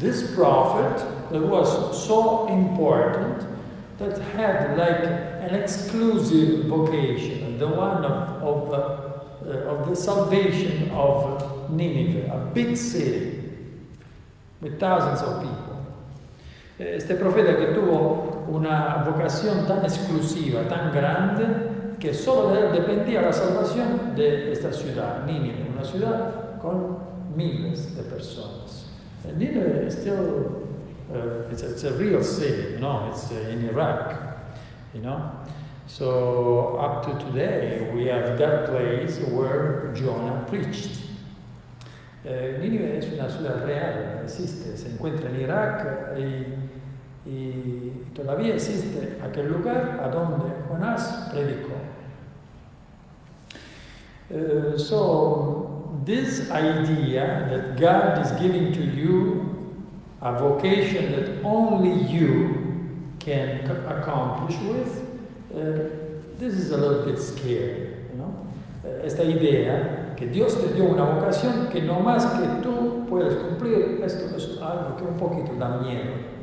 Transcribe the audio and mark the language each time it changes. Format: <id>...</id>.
<en>This prophet that was so important, that had like an exclusive vocation, the one of the salvation of Nínive, a big city with thousands of people.</en> <es>Este profeta que tuvo una vocación tan exclusiva, tan grande, que solo de él dependía la salvación de esta ciudad, Nínive, una ciudad con miles de personas.</es> <en>Nínive is still it's a real city, you know, it's in Iraq, you know. So up to today we have that place where Jonah preached.</en> <es>Nínive es una ciudad real, existe, se encuentra en Irak y todavía existe aquel lugar a donde Jonás predicó.</es> <en>So this idea that God is giving to you a vocation that only you can accomplish with, this is a little bit scary, you know?</en> <es>Esta idea que Dios te dio una vocación que no más que tú puedes cumplir, esto es algo que un poquito da miedo.</es>